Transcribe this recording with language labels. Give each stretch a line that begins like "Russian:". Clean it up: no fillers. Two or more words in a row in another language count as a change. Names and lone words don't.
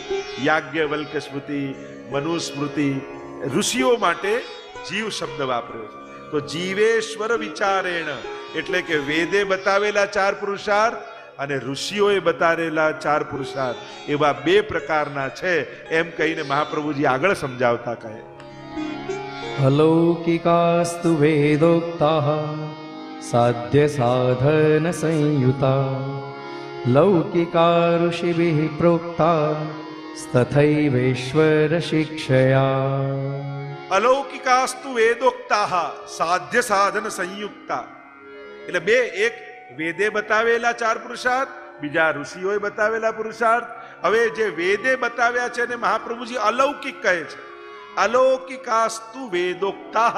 Gujarati: યાજ્ઞવલ્ક સ્મૃતિ, મનુ સ્મૃતિ, ઋષિઓ માટે જીવ શબ્દ વાપર્યો છે. તો
Sanskrit: જીવેશ્વર વિચારેણ
Gujarati: એટલે કે વેદે બતાવેલા ચાર પુરુષાર્થ અને ઋષિઓએ બતાવેલા ચાર પુરુષાર્થ એવા બે પ્રકારના છે એમ કહીને મહાપ્રભુજી આગળ સમજાવતા કહે.
Sanskrit: अलौकिकास्तु वेदोक्ताः साध्य साधन संयुता लौकिका ऋषिभिः प्रोक्ता तथैवेश्वर शिक्षया. અલૌકિકાસ્તુ વેદોક્તાઃ સાધ્ય સાધન સંયુક્તા.
Gujarati: એટલે બે, એક વેદે બતાવેલા ચાર પુરુષાર્થ, બીજા ઋષિઓએ બતાવેલા પુરુષાર્થ. હવે જે વેદે બતાવ્યા છે એને મહાપ્રભુજી અલૌકિક કહે છે.
Sanskrit: અલૌકિકાસ્તુ વેદોક્તાઃ.